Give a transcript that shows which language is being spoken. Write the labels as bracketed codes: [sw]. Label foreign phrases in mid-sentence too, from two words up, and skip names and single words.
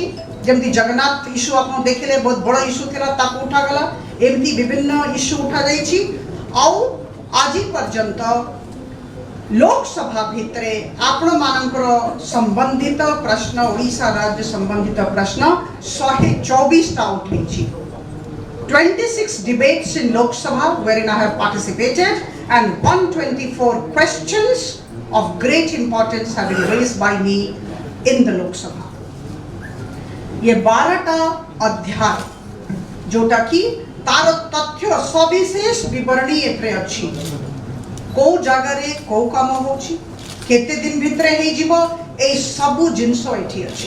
[or] ଜମତି ଜଗନ୍ନାଥ ଇସ୍ୟୁ ଆପ ଦେଖିଲେ ବହୁତ ବଡ଼ ଇସ୍ୟୁ ଥିଲା, ତାକୁ ଉଠା ଗଲା। ଏମିତି ବିଭିନ୍ନ ଇସ୍ୟୁ ଉଠା ଯାଇଛି। ଆଉ ଆଜ ପର୍ଯ୍ୟନ୍ତ ଲୋକସଭା ଭିତରେ ଆପଣ ମାନଙ୍କର ସମ୍ବନ୍ଧିତ ପ୍ରଶ୍ନ, ଓଡ଼ିଶା ରାଜ୍ୟ ସମ୍ବନ୍ଧିତ ପ୍ରଶ୍ନ 124ଟା ଉଠେଇଛି। [en] 26 debates in Lok Sabha wherein I have participated, and 124 questions of great importance have been raised by me in the Lok Sabha. [or] ୟେ 12ଟା ଅଧ୍ୟାୟ ଯୋଟା କି ତାର ତଥ୍ୟ ସବିଶେଷ ବିବରଣୀ ଏଥିରେ ଅଛି। କୋ ଜଗହ ରେ କୋ କାମ ହୋଛି, କେତେ ଦିନ ଭିତରେ ହେ ଜୀବୋ, ଏ ସବୁ ଜିନିଷ ଏଠି ଅଛି।